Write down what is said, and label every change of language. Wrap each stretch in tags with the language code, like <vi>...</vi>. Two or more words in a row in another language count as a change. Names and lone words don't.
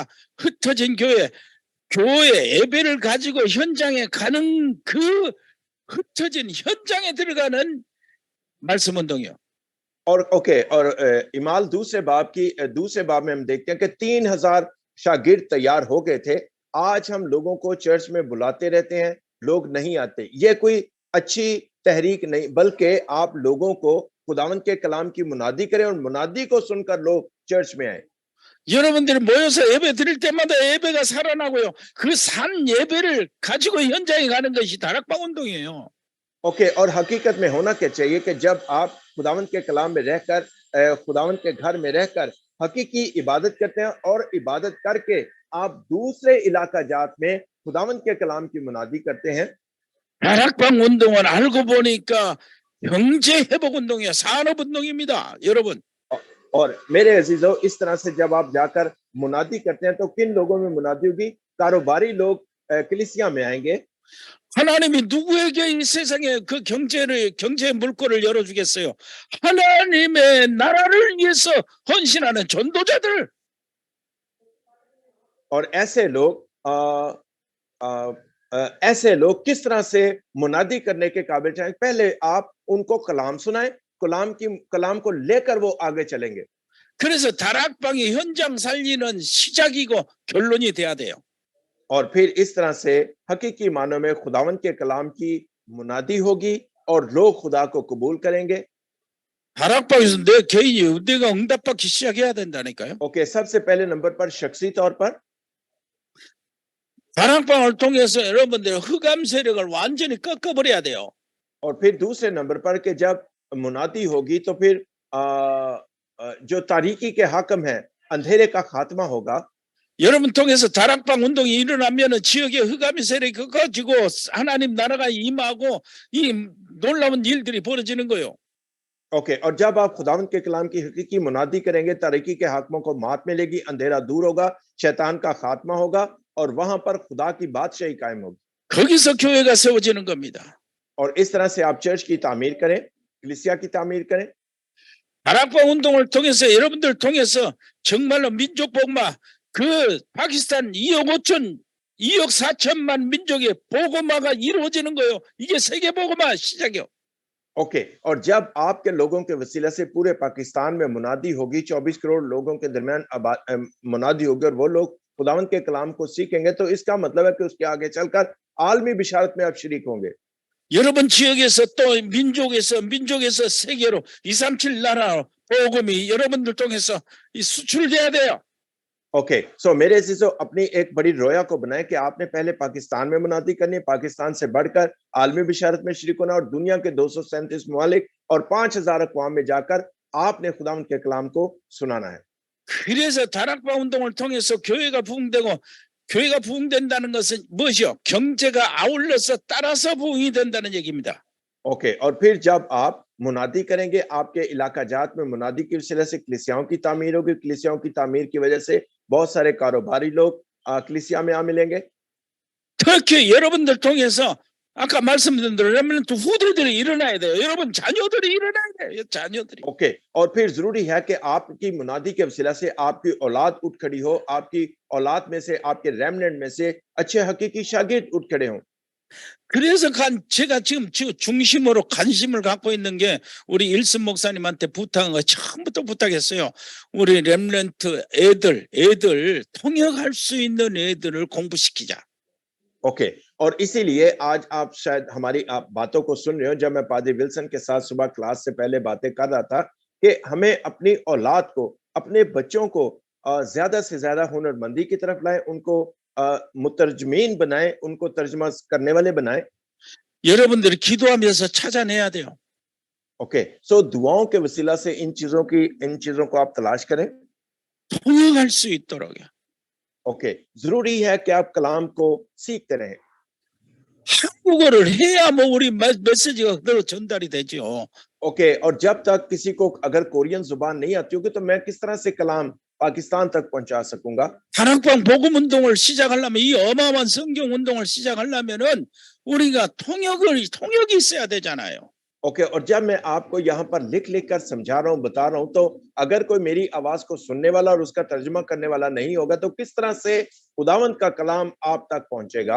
<ko>흩어진 교회 예배를 가지고 현장에 가는 그 흩어진 현장에 들어가는 말씀 운동이요.</ko> <ur>اور اعمال دوسرے باب میں ہم دیکھتے ہیں کہ 3,000 شاگرد تیار ہو گئے تھے. آج ہم لوگوں کو چرچ میں بلاتے رہتے ہیں، لوگ نہیں آتے. یہ کوئی اچھی تحریک نہیں، بلکہ آپ لوگوں کو خداوند کے کلام کی منادی کریں اور منادی کو سن کر لوگ چرچ میں آئے.</ur> <ko>여러분들이 모여서 예배 드릴 때마다 예배가 살아나고요. 그 산 예배를 가지고 현장에 가는 것이 다락방 운동이에요.</ko> <ur>اور حقیقت میں ہونا کیا چاہیے کہ جب آپ خداوند کے کلام میں رہ کر، خداوند کے گھر میں رہ کر حقیقی عبادت کرتے ہیں اور عبادت کر کے آپ دوسرے علاقہ جات میں خداوند کے کلام کی منادی کرتے ہیں.</ur> <ko>다락방 운동은 알고 보니까 경제 회복 운동이야. 산업 운동입니다. 여러분.</ko> <ur>اور میرے عزیزوں، اس طرح سے جب آپ جا کر منادی کرتے ہیں تو کن لوگوں میں منادی ہوگی? کاروباری لوگ کلیسیا میں آئیں گے.</ur> <ko>하나님이 누구에게 이 세상에 그 경제의 물꼬를 열어주겠어요? 하나님의 나라를 위해서 헌신하는 전도자들.</ko> <ur>اور ایسے لوگ کس طرح سے منادی کرنے کے قابل چاہیے? پہلے آپ ان کو کلام سنائیں، کلام کو لے کر وہ آگے چلیں گے.</ur> <ko>그래서 다락방이 현장 살리는 시작이고 결론이 돼야 돼요.</ko> <ur>اور پھر اس طرح سے حقیقی معنوں میں خداوند کے کلام کی منادی ہوگی اور لوگ خدا کو قبول کریں گے.</ur> <ko>다락방에서 내 개인이 내가 응답받기 시작해야 된다니까요.</ko> <ur>سب سے پہلے نمبر پر شخصی طور پر</ur> <ko>다락방을 통해서 여러분들의 흑암 세력을 완전히 꺾어버려야 돼요.</ko> <ur>اور پھر دوسرے نمبر پر کہ جب منادی ہوگی تو پھر جو تاریکی کے حاکم ہیں، اندھیرے کا خاتمہ ہوگا.</ur> <ko>여러분 통해서 다락방 운동이 일어나면은 지역의 흑암의 세력이 꺾어지고 하나님 나라가 임하고 이 놀라운 일들이 벌어지는 거예요.</ko> <ur>اور جب آپ خداوند کے کلام کی حقیقی منادی کریں گے، تاریکی کے حاکموں کو مات ملے گی، اندھیرا دور ہوگا، شیطان کا خاتمہ ہوگا اور وہاں پر خدا کی بادشاہی قائم ہوگی.</ur> <ko>거기서 교회가 세워지는 겁니다.</ko> <ur>اور اس طرح سے آپ چرچ کی تعمیر کریں، کلیسیا کی تعمیر کریں.</ur> <ko>다락방 운동을 통해서 여러분들 통해서 정말로 민족 복마 그 파키스탄 2억 4천만 민족의 복음화가 이루어지는 거예요. 이게 세계 복음화 시작이요.</ko> <ur>اور جب آپ کے لوگوں کے وسیلہ سے پورے پاکستان میں منادی ہوگی، 24 کروڑ لوگوں کے درمیان منادی ہوگی اور وہ لوگ خداوند کے کلام کو سیکھیں گے، تو اس کا مطلب ہے کہ اس کے آگے چل کر عالمی بشارت میں آپ شریک ہوں گے.</ur> <ko>여러분 지역에서 또 민족에서 세계로 237 나라 복음이 여러분들 통해서 수출돼야 돼요.</ko> <ur>سو میرے عزیزوں، اپنی ایک بڑی رویا کو بنائے کہ آپ نے پہلے پاکستان میں منادی کرنی ہے، پاکستان سے بڑھ کر عالمی بشارت میں شریک ہونا اور دنیا کے 237 ممالک اور 5,000 اقوام میں جا کر آپ نے خداوند کے کلام کو سنانا ہے.</ur> <ko>그래서 다락방 운동을 통해서 교회가 부흥된다는 것은 무엇이요? 경제가 아울러서 따라서 부흥이 된다는 얘기입니다.</ko> <ur>اور پھر جب آپ منادی کریں گے، آپ کے علاقہ جات میں منادی کی وجہ سے کلیسیاؤں کی تعمیر ہوگی، کلیسیاؤں کی تعمیر کی وجہ سے بہت سارے کاروباری لوگ کلیسیا میں آ ملیں گے.</ur> <ko>특히 여러분들 통해서 아까 말씀드린 대로 렘넌트 후대들이 일어나야 돼요. 여러분 자녀들이 일어나야 돼요. 자녀들이.</ko> <ur>اور پھر ضروری ہے کہ آپ کی منادی کے وسیلہ سے آپ کی اولاد اٹھ کھڑی ہو، آپ کی اولاد میں سے، آپ کے ریمننٹ میں سے اچھے حقیقی شاگرد اٹھ کھڑے ہوں.</ur> <ko>그래서 제가 지금 중심으로 관심을 갖고 있는 게 우리 일순 목사님한테 부탁한 거 처음부터 부탁했어요. 우리 렘넌트 애들 통역할 수 있는 애들을 공부시키자.</ko> <ur>اور اسی لیے آج آپ شاید ہماری آپ باتوں کو سن رہے ہو. جب میں پادری ولسن کے ساتھ صبح کلاس سے پہلے باتیں کر رہا تھا کہ ہمیں اپنی اولاد کو، اپنے بچوں کو زیادہ سے زیادہ ہنرمندی کی طرف لائیں، ان کو مترجمین بنائیں، ان کو ترجمہ کرنے والے بنائیں.</ur> <ko>여러분들이 기도하면서 찾아내야 돼요.</ko> <ur>سو دعاؤں کے وسیلہ سے ان چیزوں کو آپ تلاش کریں.</ur> <ko>통역할 수 있도록요.</ko> <ur>ضروری ہے کہ آپ کلام کو سیکھتے رہیں.</ur> <ko>한국어를 해야 뭐 우리 메시지가 그대로 전달이 되죠.</ko> <ur>اوکے اور جب تک کسی کو اگر کورین زبان نہیں آتی ہوگی تو میں کس طرح سے کلام پاکستان تک پہنچا سکوں گا?</ur> <ko>다락방 복음 운동을 시작하려면 이 어마어마한 성경 운동을 시작하려면은 우리가 통역이 있어야 되잖아요.</ko> <ur>اوکے اور جب میں آپ کو یہاں پر لکھ لکھ کر سمجھا رہا ہوں بتا رہا ہوں تو اگر کوئی میری آواز کو سننے والا اور اس کا ترجمہ کرنے والا نہیں ہوگا تو کس طرح سے خداوند کا کلام آپ تک پہنچے گا?</ur>